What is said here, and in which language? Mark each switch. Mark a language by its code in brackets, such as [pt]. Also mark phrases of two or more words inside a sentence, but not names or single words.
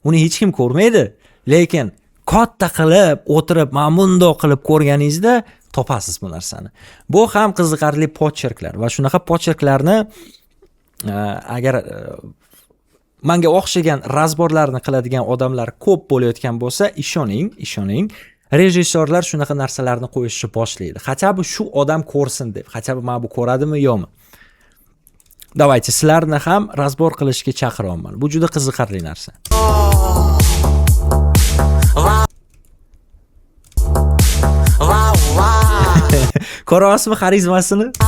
[uz] uni hech kim ko'rmaydi, lekin katta qilib o'tirib, mana bundoq qilib ko'rganingizda topasiz bu narsani. Bu ham qiziqarli pocherklar va shunaqa pocherklarni agar menga o'xshagan razborlarni qiladigan odamlar ko'p bo'layotgan bo'lsa, ishoning, rejissyorlar shunaqa narsalarni qo'yishni boshlaydi. [ru] Хотя бы [uz] shu odam ko'rsin deb, [ru] хотя бы [uz] mana bu ko'radimi yo'qmi? Davaychi, sizlarni ham razbor qilishga chaqiraman. Bu juda qiziqarli narsa. Ko'ryapsizmi xarizmasini?